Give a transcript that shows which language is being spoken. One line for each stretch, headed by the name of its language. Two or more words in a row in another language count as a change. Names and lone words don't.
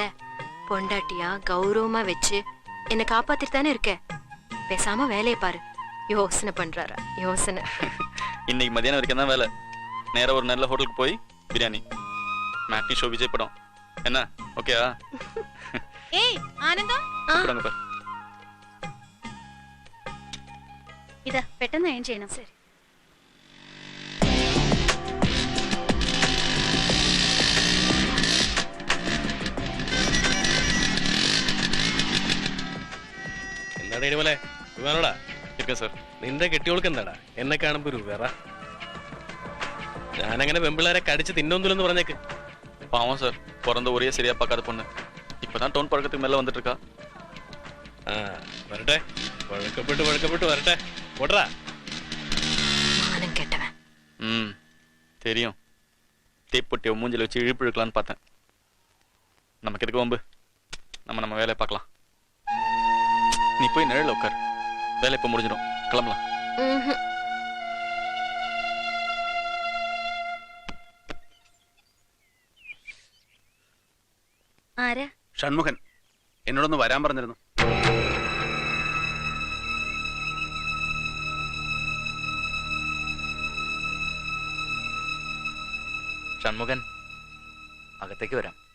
Tamil: பொண்டாட்டியா கௌரவமா வச்சு என்ன காப்பாத்திட்டு தானே இருக்க. பேசாம வேலையை பாரு. யோசனை பண்றாரா யோசனை. இன்னைக்கு மதியானம் வரைக்கும் தான் வேலை. நேரா ஒரு நல்ல ஹோட்டலுக்கு போய் பிரியாணி, மேட்னி ஷோ, விஜய் படம். என்ன ஓகேயா?
Malayalam: ஏய் ആനന്ദം, ഇതാ പെട്ടെന്ന് അയൺ ചെയ്യണം. ശരി. എന്താടാ ഇനിമലെ വേണോടാ?
Tamil: இருக்கேன் சார்.
Malayalam: നിന്റെ കെട്ടിയോൾക്ക് എന്താടാ എന്നെ കാണുമ്പോ ഒരു വേറ? ഞാനങ്ങനെ പെമ്പിള്ളേരെ കടിച്ച് തിന്നൊന്നുമില്ലെന്ന് പറഞ്ഞേക്ക്.
Tamil: பாவம் சார், பிறந்த ஒரே சரியா பார்க்காத பொண்ணு. இப்பதான் டவுன் பழக்கத்துக்கு மேல வந்துட்டு இருக்கா.
Malayalam: വരട്ടെ, വഴക്കപ്പെട്ട് വരട്ടെ. ഓടറാ.
Tamil: மானம் கெட்டவன். தெரியும். தீப்பொட்டியை மூஞ்சில வச்சு இழுப்பு இழுக்கலான்னு பார்த்தேன். நமக்கு எதுக்கு வம்பு? நம்ம வேலையை பார்க்கலாம். நீ போய் நிழல உட்கார். வேலை இப்போ முடிஞ்சிடும், கிளம்பலாம்.
Malayalam: ആരാ? ഷൺമുഖൻ എന്നോടൊന്ന് വരാൻ പറഞ്ഞിരുന്നു. ഷൺമുഖൻ അകത്തേക്ക് വരാം.